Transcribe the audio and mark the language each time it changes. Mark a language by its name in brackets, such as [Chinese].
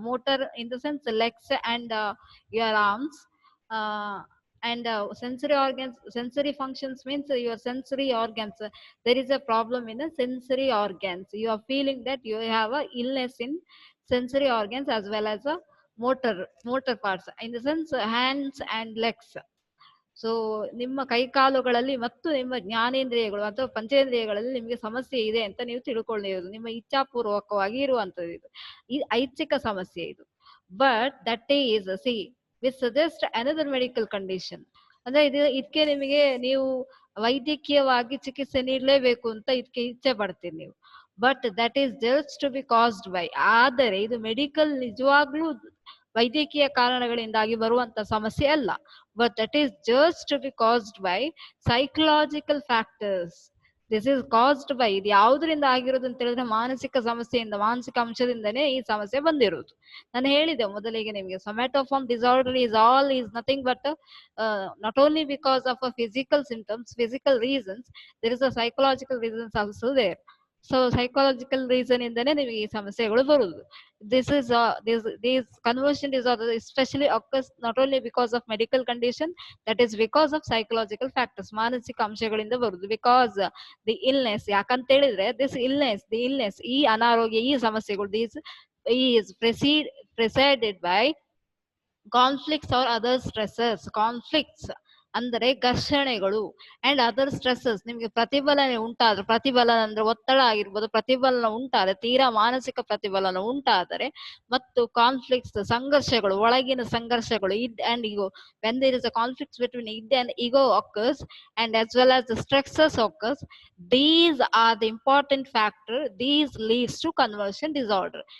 [English] Motor in the sense legs and your arms, and sensory functions means your sensory organs. There is a problem in the sensory organs. You are feeling that you have a illness in sensory organs as well as a motor parts, in the sense hands and legs. [Kannada] So ನಿಮ್ಮ ಕೈಕಾಲುಗಳಲ್ಲಿ ಮತ್ತು ನಿಮ್ಮ ಜ್ಞಾನೇಂದ್ರಿಯಗಳು ಅಥವಾ ಪಂಚೇಂದ್ರಿಯಗಳಲ್ಲಿ ನಿಮಗೆ ಸಮಸ್ಯೆ ಇದೆ ಅಂತ ನೀವು ತಿಳ್ಕೊಳ್ಳಿರೋದು, ನಿಮ್ಮ ಇಚ್ಛಾಪೂರ್ವಕವಾಗಿ ಇರುವಂತದ್ದು. ಇದು ಈ ಐಚ್ಛಿಕ ಸಮಸ್ಯೆ ಇದು. [English] But that is, see, which suggest another medical condition. [Kannada] ಅಂದ್ರೆ ಇದಕ್ಕೆ ನಿಮಗೆ ನೀವು ವೈದ್ಯಕೀಯವಾಗಿ ಚಿಕಿತ್ಸೆ ನೀಡಲೇಬೇಕು ಅಂತ ಇದಕ್ಕೆ ಇಚ್ಛೆ ಪಡ್ತೀರಿ ನೀವು. [English] but that is just to be caused by, [Kannada] ಆದರೆ ಇದು ಮೆಡಿಕಲ್ ನಿಜವಾಗ್ಲೂ ವೈದ್ಯಕೀಯ ಕಾರಣಗಳಿಂದಾಗಿ ಬರುವಂತ ಸಮಸ್ಯೆ ಅಲ್ಲ. [English] But that is just to be caused by psychological factors. This is caused by, [Kannada] ಇದು ಯಾವುದರಿಂದ ಆಗಿರೋದು ಅಂತ ಹೇಳಿದ್ರೆ ಮಾನಸಿಕ ಸಮಸ್ಯೆಯಿಂದ, ಮಾನಸಿಕ ಅಂಶದಿಂದನೇ ಈ ಸಮಸ್ಯೆ ಬಂದಿರೋದು. ನಾನು ಹೇಳಿದೆ ಮೊದಲಿಗೆ ನಿಮಗೆ, [English] Somatoform disorder is nothing but not only because of a physical symptoms, physical reasons, there is a psychological reasons also there. [Kannada] So psychological reason ಇಂದನೇ ನಿಮಗೆ ಈ ಸಮಸ್ಯೆಗಳು ಬರುವುದು. [English] These conversion disorder especially occurs not only because of medical condition, that is because of psychological factors. [Kannada] ಮಾನಸಿಕ ಅಂಶಗಳಿಂದ ಬರುವುದು. [English] because the illness, [Kannada] ಯಾಕಂತ ಹೇಳಿದ್ರೆ [English] the illness, [Kannada] ಈ ಅನಾರೋಗ್ಯ, ಈ ಸಮಸ್ಯೆಗಳು, [English] is preceded by conflicts or other stressors. conflicts [Kannada] ಅಂದರೆ ಘರ್ಷಣೆಗಳು, [English] And other stresses. [Kannada] ನಿಮ್ಗೆ ಪ್ರತಿಫಲನೆ ಉಂಟಾದ್ರೆ, ಪ್ರತಿಫಲನ ಅಂದ್ರೆ ಒತ್ತಡ ಆಗಿರ್ಬೋದು, ಪ್ರತಿಫಲನ ಉಂಟಾದ್ರೆ, ತೀರಾ ಮಾನಸಿಕ ಪ್ರತಿಫಲನ ಉಂಟಾದರೆ, ಮತ್ತು ಕಾನ್ಫ್ಲಿಕ್ಟ್ಸ್, ಸಂಘರ್ಷಗಳು, ಒಳಗಿನ ಸಂಘರ್ಷಗಳು, [English] id and ego. When there is a conflict between id and ego occurs, and as well as the stresses occurs, these are the important factor. These leads to conversion disorder.